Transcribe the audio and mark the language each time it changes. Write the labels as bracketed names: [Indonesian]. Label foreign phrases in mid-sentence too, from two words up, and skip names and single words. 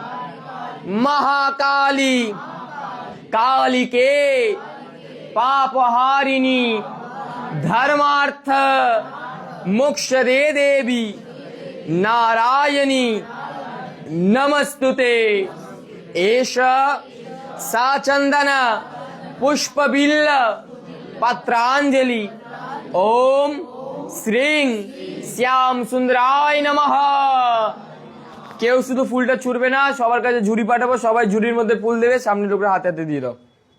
[Sanskrit] महाकाली कालिके पापहारिणी धर्मार्थ मोक्ष दे देवी नारायणी नमस्तुते एष सा चंदन पुष्पबिल्ल पत्रांजलि ओम श्रीं श्याम सुंदराय नमः। [Bangla] কেউ শুধু ফুলটা ছুড়বে না, সবার কাছে ঝুড়ি পাঠাবো, সবাই ঝুড়ির মধ্যে ফুল দেবে, সামনে লোকরা হাতে হাতে দিয়ে দাও।